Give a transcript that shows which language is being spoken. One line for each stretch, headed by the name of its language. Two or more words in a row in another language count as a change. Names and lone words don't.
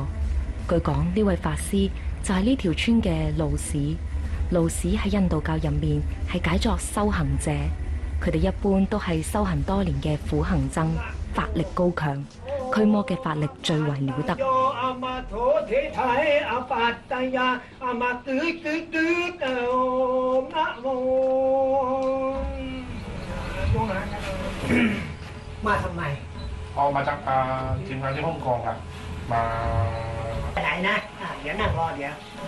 Cantonese: 據講呢位法師就係呢條村嘅路士。路士喺印度教入面係解作修行者，佢哋一般都係修行多年嘅苦行僧，法力高強，驅魔嘅法力最為了得。
Thai: มาทำไม ออกมาจากทีมงานที่ฮ่องกงครับมา ไหนนะเดี๋ยวนั่งรอเดี๋ยว